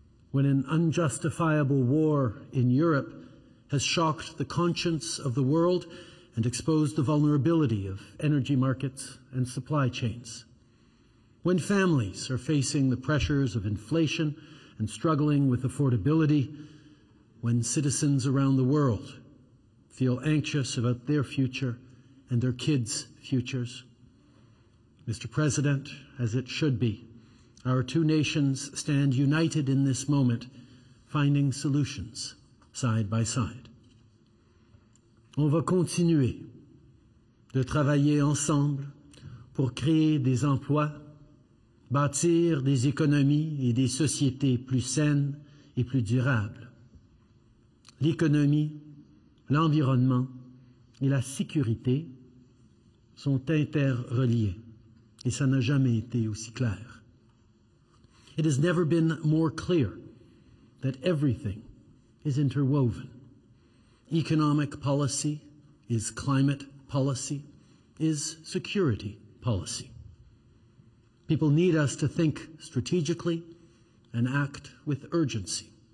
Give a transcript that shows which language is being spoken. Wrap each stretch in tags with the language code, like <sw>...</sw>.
<en>when an unjustifiable war in Europe has shocked the conscience of the world and exposed the vulnerability of energy markets and supply chains, when families are facing the pressures of inflation and struggling with affordability, when citizens around the world feel anxious about their future and their kids' futures. Mr. President, as it should be, our two nations stand united in this moment, finding solutions side by side.</en> <fr>On va continuer de travailler ensemble pour créer des emplois, bâtir des économies et des sociétés plus saines et plus durables. L'économie, l'environnement et la sécurité sont interreliés. Et ça n'a jamais été aussi clair.</fr> <en>It has never been more clear that everything is interwoven. Economic policy is climate policy, is security policy. People need us to think strategically and act with urgency.</en>